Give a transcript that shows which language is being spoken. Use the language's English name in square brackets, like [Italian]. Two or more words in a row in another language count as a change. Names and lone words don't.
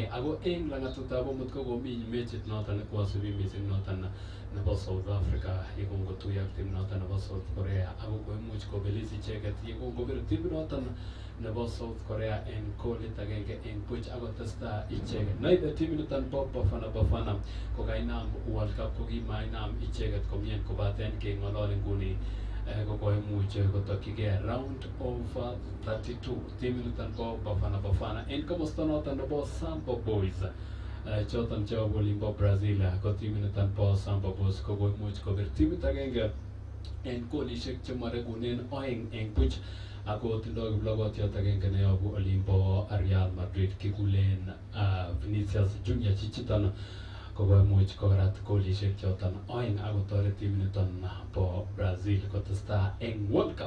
[Kalenjin] Ako en langatutab omut ko komi mechit noton kwasubi mising noton nebo South Africa yekongotuiyo ak tim noton nebo South Korea ako koimuch kobelis icheket yekongobir tim noton nebo South Korea en golit agenge en buch akotesta icheket. Naibe timiniton bo Bafana kokainam World Cup kokimainam icheket komien kobaten keng'olol nguni kokoimuch kotokyigei [English] round of [Kalenjin] 32 timiniton bo Bafana en komosta noton nebo Samba Boys choton chebo olimbo Brazil ko timiniton bo Samba Boys kokoimuch kobir timit agenge en golisiek chemaregunen 2 en buch ako tindoi kiplogotiot agenge neyobu olimbo Real Madrid kikulen Vinicius Junior chichiton kokoimuch korat golisiek choton 2 akotoret timiniton bo Brazil kotestai en World Cup.